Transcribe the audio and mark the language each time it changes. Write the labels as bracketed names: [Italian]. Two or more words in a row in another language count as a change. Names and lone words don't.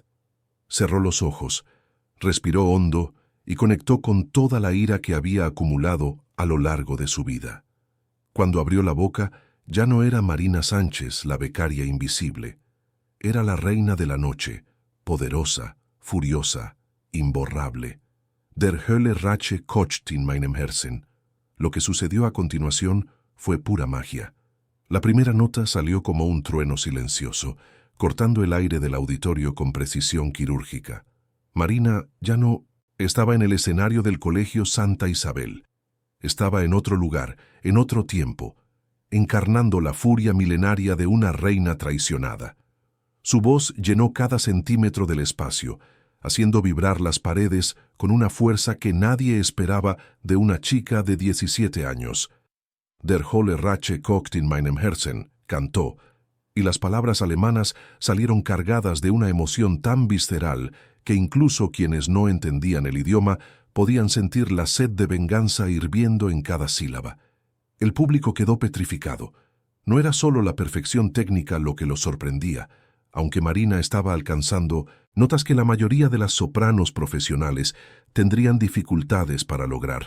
[Spanish] Cerró los ojos, respiró hondo y conectó con toda la ira que había acumulado a lo largo de su vida. Cuando abrió la boca, ya no era Marina Sánchez, la becaria invisible. Era la reina de la noche, poderosa, furiosa, imborrable. [German] Der Hölle Rache kocht in meinem Herzen. [Spanish] Lo que sucedió a continuación fue pura magia. La primera nota salió como un trueno silencioso, cortando el aire del auditorio con precisión quirúrgica. Marina ya no estaba en el escenario del Colegio Santa Isabel. Estaba en otro lugar, en otro tiempo, encarnando la furia milenaria de una reina traicionada. Su voz llenó cada centímetro del espacio, haciendo vibrar las paredes con una fuerza que nadie esperaba de una chica de 17 años. [German] Der Hölle Rache kocht in meinem Herzen, [Spanish] cantó, y las palabras alemanas salieron cargadas de una emoción tan visceral que incluso quienes no entendían el idioma podían sentir la sed de venganza hirviendo en cada sílaba. El público quedó petrificado. No era solo la perfección técnica lo que los sorprendía, aunque Marina estaba alcanzando notas que la mayoría de las sopranos profesionales tendrían dificultades para lograr.